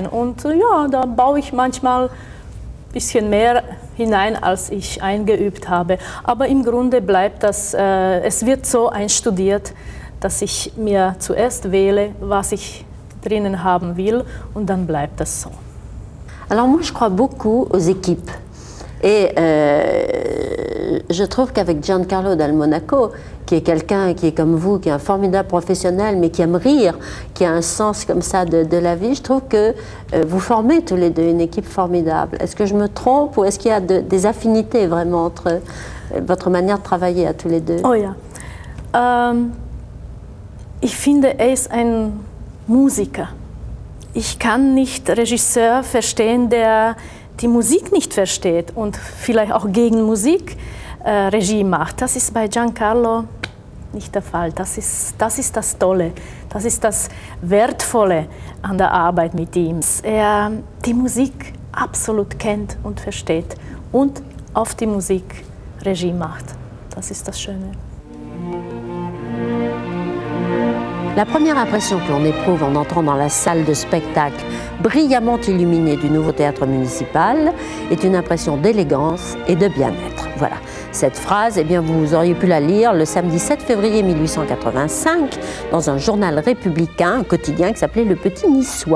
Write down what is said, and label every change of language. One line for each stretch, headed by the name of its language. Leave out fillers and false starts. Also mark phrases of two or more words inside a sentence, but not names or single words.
German: Und ja, da baue ich manchmal ein bisschen mehr hinein, als ich eingeübt habe. Aber im Grunde bleibt das, es wird so einstudiert, dass ich mir zuerst wähle, was ich drinnen haben will, und dann bleibt das so.
French: Alors moi, je crois beaucoup aux équipes. Et je trouve qu'avec Giancarlo Dal Monaco, qui est quelqu'un qui est comme vous, qui est un formidable professionnel, mais qui aime rire, qui a un sens comme ça de la vie, je trouve que vous formez tous les deux une équipe formidable. Est-ce que je me trompe, ou est-ce qu'il y a des affinités vraiment entre votre manière de travailler à tous les deux?
German: Oh ja. Ich finde, ist ein Musiker. Ich kann nicht Regisseur verstehen, der die Musik nicht versteht und vielleicht auch gegen Musik Regie macht. Das ist bei Giancarlo nicht der Fall. Das ist das Tolle, das ist das Wertvolle an der Arbeit mit ihm. Er die Musik absolut kennt und versteht und auf die Musik Regie macht. Das ist das Schöne.
French: La première impression que l'on éprouve en entrant dans la salle de spectacle brillamment illuminée du nouveau théâtre municipal est une impression d'élégance et de bien-être. Voilà. Cette phrase, eh bien, vous auriez pu la lire le samedi 7 février 1885 dans un journal républicain, un quotidien qui s'appelait Le Petit Niçois.